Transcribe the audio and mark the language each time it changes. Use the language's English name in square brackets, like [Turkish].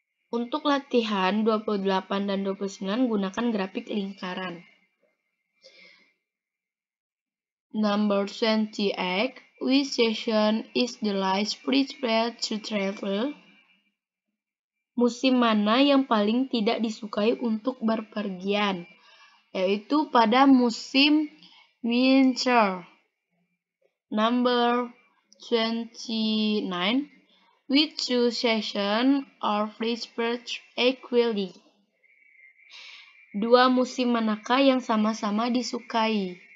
[Indonesian] Untuk latihan 28 dan 29, gunakan grafik lingkaran. [English] Number 28, which season is the least preferred to travel? [Indonesian] Musim mana yang paling tidak disukai untuk berpergian? Yaitu pada musim winter. [English] Number 29, which two seasons are preferred equally? [Indonesian] Dua musim manakah yang sama-sama disukai?